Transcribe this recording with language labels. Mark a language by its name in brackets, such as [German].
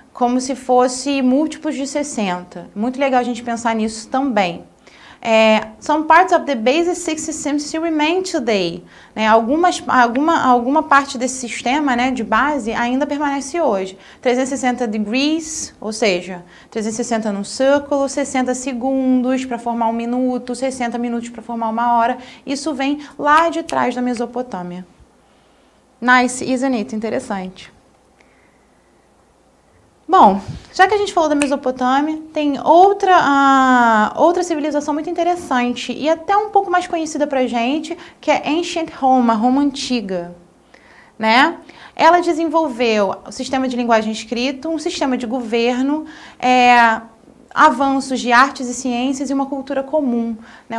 [Portuguese] Como se fosse múltiplos de 60. Muito legal a gente pensar nisso também. [English] Some parts of the basic 60 system still remain today. [Portuguese] Né? Alguma parte desse sistema, né, de base ainda permanece hoje. [English] 360 degrees, [Portuguese] ou seja, 360 num círculo, 60 segundos para formar um minuto, 60 minutos para formar uma hora. Isso vem lá de trás da Mesopotâmia. [English] Nice, isn't it? [Portuguese] Interessante. Bom, Já que a gente falou da Mesopotâmia, tem outra civilização muito interessante e até um pouco mais conhecida pra gente, que é Ancient Roma, Roma Antiga, né? Ela desenvolveu o sistema de linguagem escrita, um sistema de governo, avanços de artes e ciências e uma cultura comum, né?